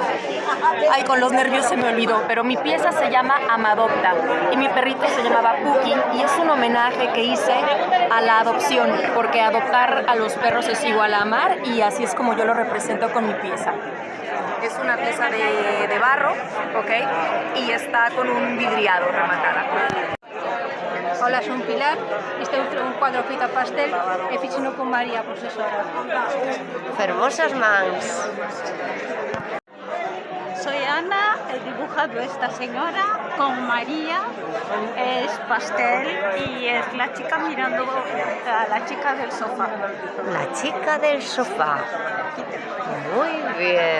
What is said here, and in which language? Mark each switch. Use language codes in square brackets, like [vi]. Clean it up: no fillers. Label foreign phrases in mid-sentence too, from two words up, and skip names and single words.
[es] Ay, con los nervios se me olvidó, pero mi pieza se llama Amadopta y mi perrito se llamaba Puki, y es un homenaje que hice a la adopción, porque adoptar a los perros es igual a amar, y así es como yo lo represento con mi pieza. Es una pieza de barro, ¿ok? Y está con un vidriado rematada. [gl] Hola, son Pilar, este é un cuadro feito a pastel e fixeno con María, profesora. Fermosas mans. [es] Soy Ana, he dibujado esta señora con María, es pastel y es la chica mirando a la chica del sofá. La chica del sofá. Muy bien.